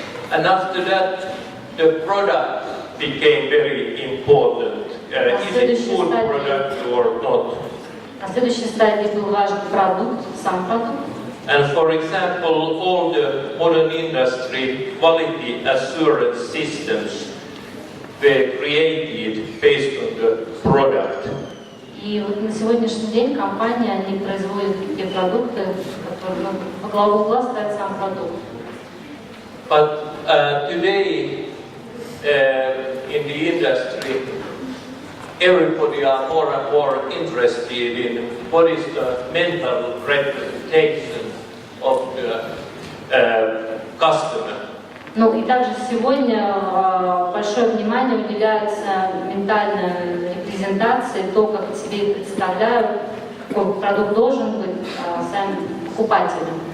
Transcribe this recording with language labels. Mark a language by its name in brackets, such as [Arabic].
[English] And after that, the product became very important. Is it good product or not? [Russian] На следующей стадии был важен продукт, сам продукт. [English] And for example, all the modern industry quality assurance systems were created based on the product. [Russian] И вот на сегодняшний день компании, они производят те продукты, которые во главу угла ставят сам продукт. [English] But today in the industry, everybody are more and more interested in what is the mental representation of the customer. [Russian] Ну и также сегодня большое внимание уделяется ментальной репрезентации, то, как себе представляют, какой продукт должен быть сами покупатели.